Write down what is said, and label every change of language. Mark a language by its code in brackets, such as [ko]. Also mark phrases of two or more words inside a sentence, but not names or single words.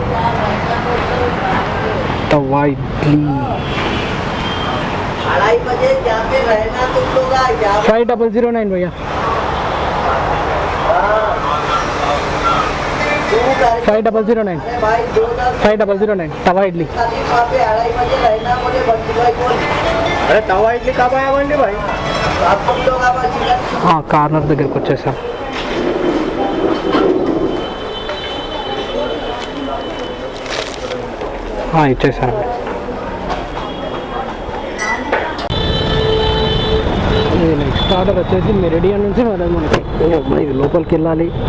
[hi] తవా ఇడ్లీ 5009 भैया. 5009 तवा इडली. अरे तवा इडली कब आया बंडी भाई? [te] కార్నర్ దగ్గరికి వచ్చేసాం. ఇచ్చేసాను. [en] next order [te] వచ్చేసి మెరిడియన్ నుంచి మనకి ఇది లోపలికి వెళ్ళాలి.